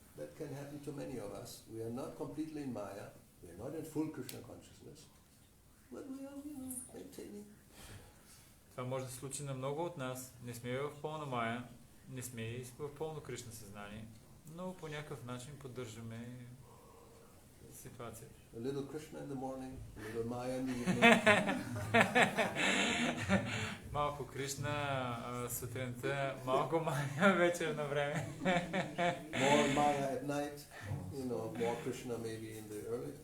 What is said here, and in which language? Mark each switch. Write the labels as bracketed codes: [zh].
[en] That can happen to many of us. We are not completely in Maya, we are not in full Krishna consciousness, but we are maintaining. [bg] Това може да се случи на много от нас. Не сме в пълна Мая, не сме и в пълно Кришна съзнание, но по някакъв начин поддържаме ситуацията. [en] A little Krishna in the morning, a little Maya in the evening. [bg] Малко Кришна сутринта, малко Мая вечер на време. [en] More Maya at night, more Krishna maybe in the early.